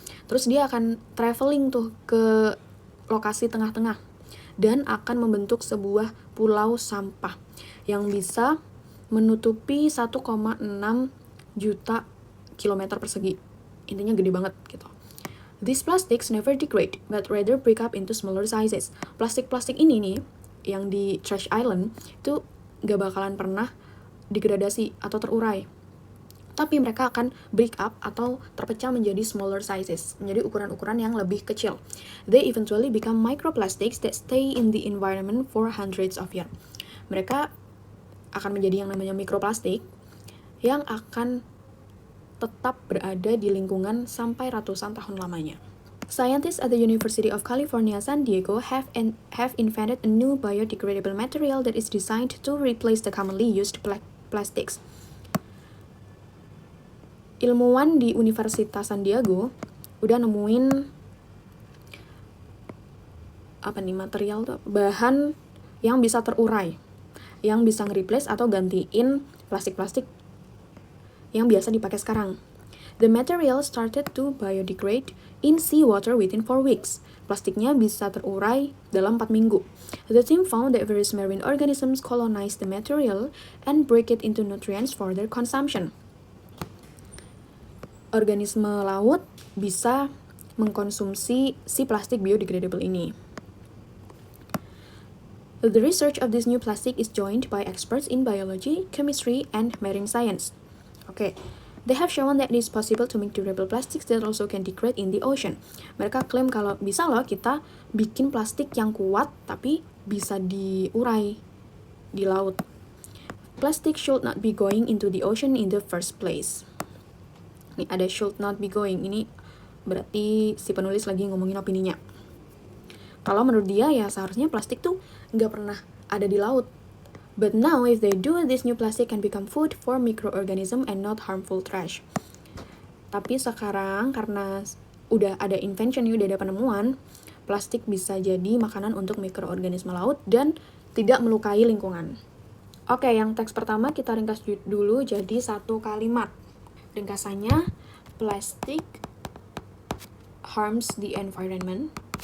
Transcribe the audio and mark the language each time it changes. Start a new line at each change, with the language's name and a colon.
Indonesian: Terus dia akan traveling tuh ke lokasi tengah-tengah dan akan membentuk sebuah pulau sampah yang bisa menutupi 1,6 juta kilometer persegi. Intinya gede banget gitu.
English: These plastics never degrade, but rather break up into smaller sizes.
Indonesian: Plastik-plastik ini nih, yang di trash island, itu gak bakalan pernah degradasi atau terurai. Tapi mereka akan break up atau terpecah menjadi
English: smaller sizes,
Indonesian: menjadi ukuran-ukuran yang lebih kecil.
English: They eventually become microplastics that stay in the environment for hundreds of years.
Indonesian: Mereka akan menjadi yang namanya mikroplastik yang akan tetap berada di lingkungan sampai ratusan tahun lamanya.
English: Scientists at the University of California, San Diego have invented a new biodegradable material that is designed to replace the commonly used plastics.
Indonesian: Ilmuwan di Universitas San Diego udah nemuin material tuh, bahan yang bisa terurai, yang bisa nge-replace atau gantiin plastik-plastik yang biasa dipakai sekarang.
English: The material started to biodegrade in seawater within 4 weeks.
Indonesian: Plastiknya bisa terurai dalam 4 minggu.
English: The team found that various marine organisms colonize the material and break it into nutrients for their consumption.
Indonesian: Organisme laut bisa mengkonsumsi si plastik biodegradable ini.
English: The research of this new plastic is joined by experts in biology, chemistry, and marine science. They have shown that it is possible to make durable plastics that also can degrade in the ocean.
Indonesian: Mereka klaim kalau bisa loh kita bikin plastik yang kuat tapi bisa diurai di laut.
English: Plastic should not be going into the ocean in the first place.
Indonesian: Ini ada
English: should not be going,
Indonesian: ini berarti si penulis lagi ngomongin opininya. Kalau menurut dia ya seharusnya plastik tuh nggak pernah ada di laut.
English: But now, if they do, this new plastic can become food for microorganism and not harmful trash.
Indonesian: Tapi sekarang karena udah ada invention, udah ada penemuan, plastik bisa jadi makanan untuk mikroorganisme laut dan tidak melukai lingkungan. Yang teks pertama kita ringkas dulu jadi satu kalimat.
English: Ringkasannya, plastic harms the environment.